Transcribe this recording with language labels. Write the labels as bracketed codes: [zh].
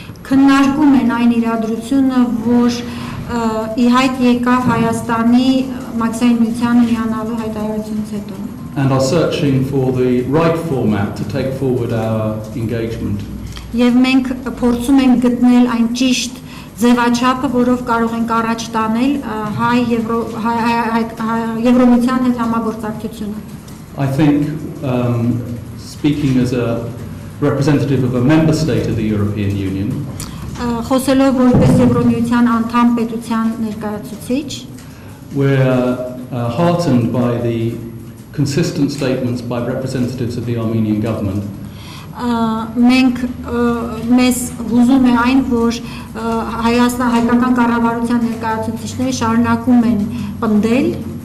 [hy] Քննարկում են այն իրադրությունը, որ ի հայտ եկավ Հայաստանի մաքսային միությանը միանալու հայտարարությունից հետո։ [en] And are searching for the right format to take forward our engagement. [hy] Եվ մենք փորձում ենք գտնել այն ճիշտ ձևաչափը, որով կարող ենք առաջ տանել Եվրոմիության հետ համագործակցությունը։ [en] I think, speaking as a representative of a member state of the European Union, [hy] Խոսելով որպես Եվրոմիության անդամ պետության ներկայացուցիչ, [en] we're heartened by the consistent statements by representatives of the Armenian government. [hy] Մենք մեզ հուզում է այն, որ հայկական կառավարության ներկայացուցիչները շարունակում են պնդել,